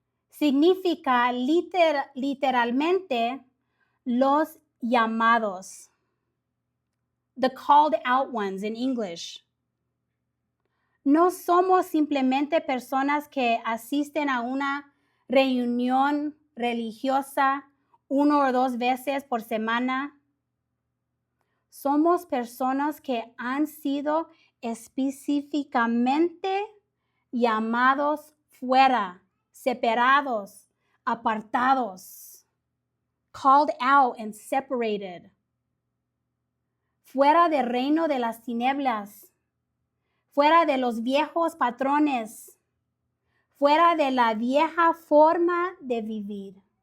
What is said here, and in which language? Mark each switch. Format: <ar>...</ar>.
<es>Significa literalmente los llamados.</es> <en>The called out ones in English.</en> <es>No somos simplemente personas que asisten a una reunión religiosa 1 o 2 veces por semana. Somos personas que han sido específicamente llamados fuera, separados, apartados,</es> <en>called out and separated,</en> <es>fuera del reino de las tinieblas, fuera de los viejos patrones, fuera de la vieja forma de vivir.</es>